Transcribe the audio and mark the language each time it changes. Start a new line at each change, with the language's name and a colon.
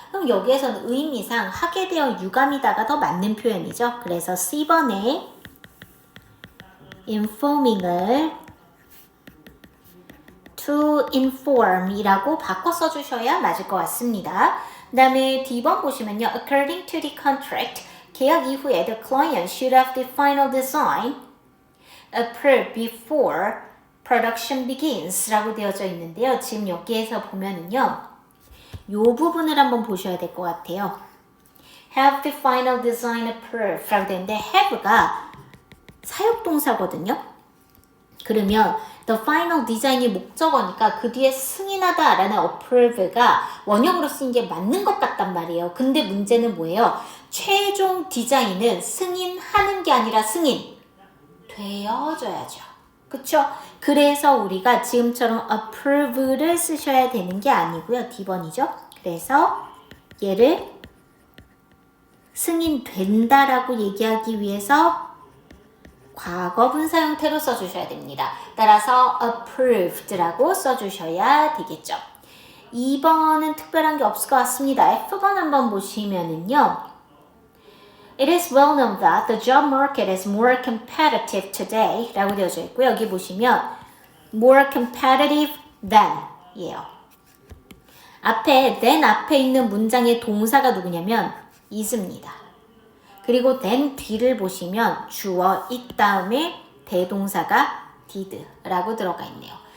Korean: 그럼 여기에서는 의미상 하게 되어 유감이다가 더 맞는 표현이죠. 그래서 C번에 informing을 to inform 이라고 바꿔 써주셔야 맞을 것 같습니다. 그 다음에 D번 보시면요.
English: According to the contract,
Korean: 계약 이후에
English: the client should have the final design approved before production begins
Korean: 라고 되어져 있는데요. 지금 여기에서 보면은요. 이 부분을 한번 보셔야 될 것 같아요.
English: have the final design approved
Korean: 라고 되는데 have가 사역동사거든요. 그러면
English: the final design
Korean: 이 목적어니까 그 뒤에 승인하다 라는 approve가 원형으로 쓰인 게 맞는 것 같단 말이에요. 근데 문제는 뭐예요? 최종 디자인은 승인하는 게 아니라 승인 되어져야죠. 그쵸? 그래서 우리가 지금처럼 approve를 쓰셔야 되는 게 아니고요. D번이죠. 그래서 얘를 승인된다라고 얘기하기 위해서 과거분사 형태로 써주셔야 됩니다. 따라서 approved라고 써주셔야 되겠죠. 2번은 특별한 게 없을 것 같습니다. F번 한번 보시면은요.
English: It is well known that the job market is more competitive today
Korean: 라고 되어져 있고요. 여기 보시면
English: more competitive than
Korean: 이에요. 앞에 than 앞에 있는 문장의 동사가 누구냐면 is입니다. 그리고 then 뒤를 보시면 주어 it 다음에 대동사가 did 라고 들어가 있네요.